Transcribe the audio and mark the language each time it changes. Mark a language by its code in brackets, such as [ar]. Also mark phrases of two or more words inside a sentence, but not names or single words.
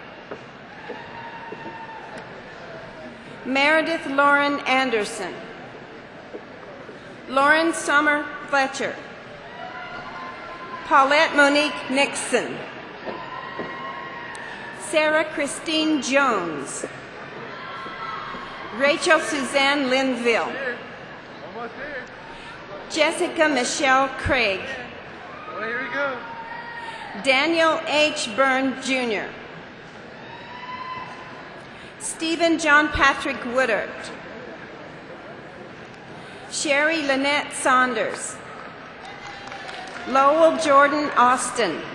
[en] Meredith Lauren Anderson, Lauren Summer Fletcher, Paulette Monique Nixon, Sarah Christine Jones, Rachel Suzanne Linville, Jessica Michelle Craig, Daniel H. Byrne Jr., Stephen John Patrick Woodard, Sherry Lynette Saunders, Lowell Jordan Austin,